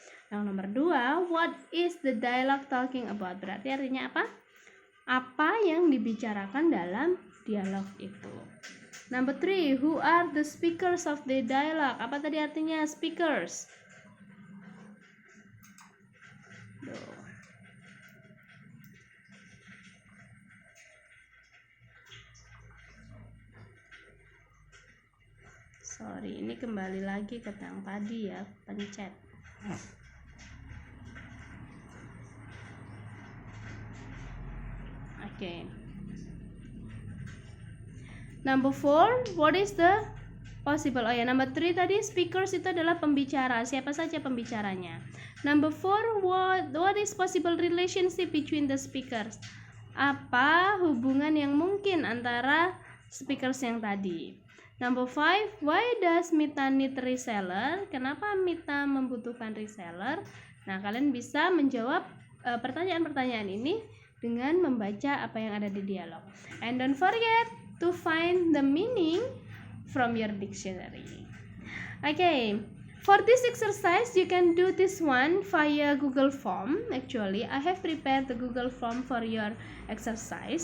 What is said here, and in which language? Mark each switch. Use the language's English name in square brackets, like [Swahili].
[Indonesian] Yang nomor 2, [English] what is the dialogue talking about? [Indonesian] Berarti artinya apa? Apa yang dibicarakan dalam dialog itu. [English] Number 3, who are the speakers of the dialogue? [Indonesian] Apa tadi artinya speakers? Sorry, ini kembali lagi ke yang tadi ya, pencet. Oke. [English] Number 4, what is the possible? [Indonesian] Oh ya, number 3 tadi speakers itu adalah pembicara. Siapa saja pembicaranya? [English] Number 4, what is possible relationship between the speakers? [Indonesian] Apa hubungan yang mungkin antara speakers yang tadi? [English] Number 5, why does Mita need reseller? [Indonesian] Kenapa Mita membutuhkan reseller? Nah, kalian bisa menjawab pertanyaan-pertanyaan ini dengan membaca apa yang ada di dialog. [English] And don't forget to find the meaning from your dictionary. Okay, for this exercise you can do this one via Google Form. Actually, I have prepared the Google Form for your exercise.